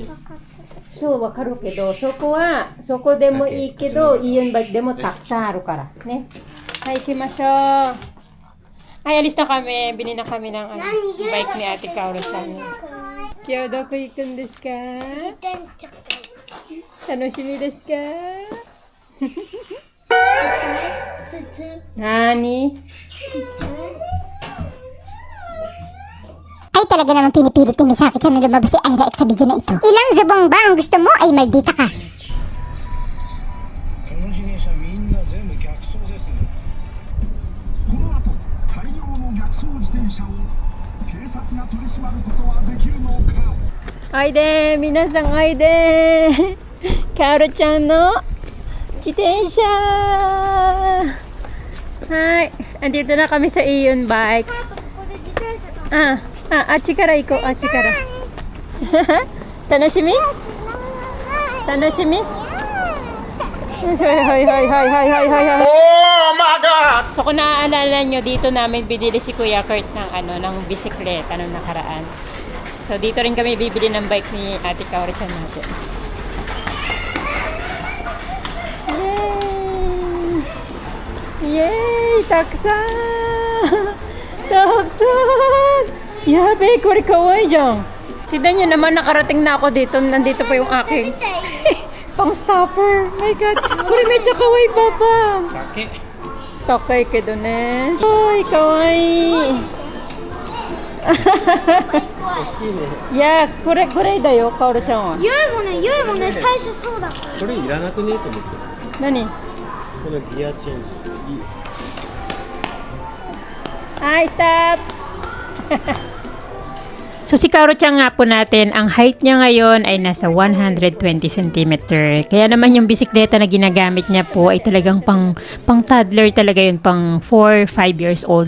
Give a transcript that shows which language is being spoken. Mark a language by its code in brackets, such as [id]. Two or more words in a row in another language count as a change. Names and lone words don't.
[ja] そうわかるけど、そこはそこでもいいけど、イオンバイクでもたくさんあるからね。はい、行きましょう。はい、 [tl] alis na kami. Bili na kami ng bike ni Ate Kaoro-chan. [ja] 今日どこ行くんですか？楽しみですか？なーに？ [tl] Ay talaga naman pinipilit ni Misaki na lumabas si Ira X sa video na ito. Ilang zubong ba ang gusto mo ay maldita ka? [ja] この自転車みんな全部逆走です。この後大量の逆走自転車を警察が取り締まることはできるのか。おいでー、皆さんおいでー。カオルちゃんの自転車。 [tl] はい、andito na kami sa Ion Bike. [ja] あっちから行こう、あっちから。楽しみ？楽しみ？はいはいはいはいはいはいはいはい。 [en] Oh my God! [tl] So kung naaalala nyo, dito namin binili si Kuya Kurt ng bisikleta nung nakaraan. So dito rin kami bibili ng bike ni Ate Kaoro-chan natin. Yay! Yay! [ja] Taksan! Taksan! やべ、これ かわいい dyan. [tl] Tignan nyo naman, nakarating na ako dito. Nandito pa yung aking pang stopper. [en] My God. [tl] Kore medyo kawaii, Papa. [ja] だけ。高いけどね。Oy, kawaii. いや、これだよ、カオルちゃんは。ゆいもね、最初そうだから。これいらなくねえと思って。何？このギアチェンジ。 [en] Hi, stop! [tl] So si Kaoro-chan nga po natin, ang height niya ngayon ay nasa 120 cm. Kaya naman yung bisikleta na ginagamit niya po ay talagang pang toddler talaga yun, pang 4-5 years old.